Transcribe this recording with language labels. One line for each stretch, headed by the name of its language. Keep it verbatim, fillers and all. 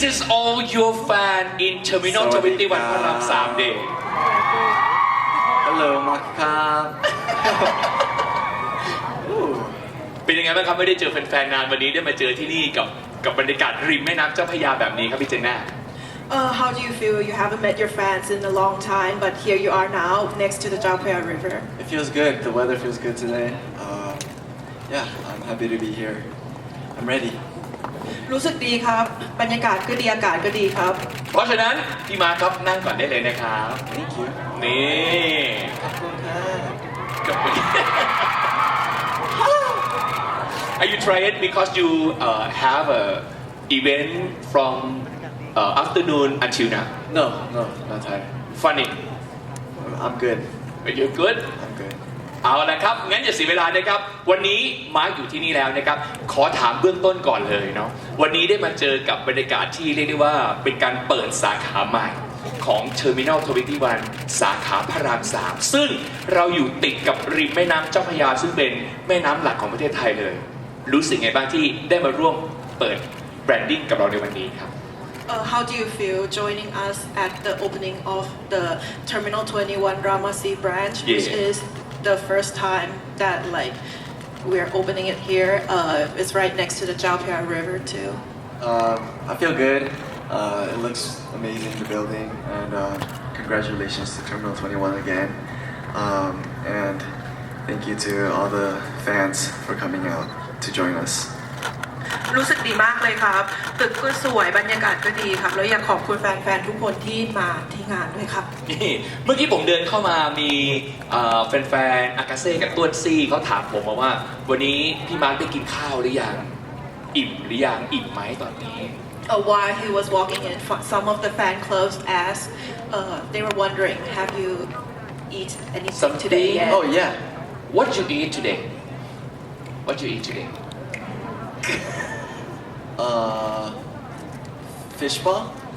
English: all your fans in Terminal ยี่สิบเอ็ด พระราม สาม Day. Hello, Makam.
Thai: เป็นยังไงบ้างครับไม่ได้เจอแฟนๆนานวันนี้ได้มาเจอที่นี่กับกับบรรยากาศริมแม่น้ำเจ้าพระยาแบบนี้ครับพี่เจนน่า
English: Uh, how do you feel? You haven't met your fans in a long time, but here you are now, next to the Chao Phraya River. It feels good. The weather feels good today. Uh, yeah, I'm happy to be here. I'm ready.
Thai: รู้สึกดีครับบรรยากาศก็ดีอากาศก็ดีครับ เพราะฉะนั้นพี่มาครับนั่งก่อนได้เลยนะครับ
English: Thank you.
Thai: นี่ ขอบคุณค่ะ
English: Are you tired because you uh, have a event from uh, afternoon until now? No, no, not tired. Funny. I'm good. Are you good? I'm good.
Thai: เอาละครับงั้นอย่าเสียเวลานะครับวันนี้มาร์คอยู่ที่นี่แล้วนะครับขอถามเบื้องต้นก่อนเลยเนาะวันนี้ได้มาเจอกับบรรยากาศที่เรียกได้ว่าเป็นการเปิดสาขาใหม่ของ Terminal ยี่สิบเอ็ด สาขาพระราม สาม ซึ่งเราอยู่ติดกับริมแม่น้ำเจ้าพระยาซึ่งเป็นแม่น้ำหลักของประเทศไทยเลยรู้สึกไงบ้างที่ได้มาร่วมเปิดแบรนดิ้งกับเราในวันนี้ครับ
English: Uh, how do you feel joining us at the opening of the Terminal twenty-one Ramasee branch, Yeah. which is the first time that like we're opening it here? Uh, it's right next to the Chao Phraya River too. Um, I feel good. Uh, it looks amazing, the building, and uh, congratulations to Terminal twenty-one again. Um, and thank you to all the fans for coming out to join us.
Thai: รู้สึกดีมากเลยครับตึกก็สวยบรรยากาศก็ดีครับแล้วอยากขอบคุณแฟนๆทุกคนที่มาที่งานด้วยครับ นี่เมื่อกี้ผมเดินเข้ามามีเอ่อแฟนๆอากาเซ่กับต้วนซี่เขาถามผมมาว่าวันนี้พี่มาร์คได้กินข้าวหรือยังอิ่มหรือยังอิ่มไหมตอนนี้
English: Uh, while he was walking in, fo- some of the fan clubs asked, uh, they were wondering, have you eat anything today Something? yet? Oh yeah. What you eat today What you eat today Uh, fish ball,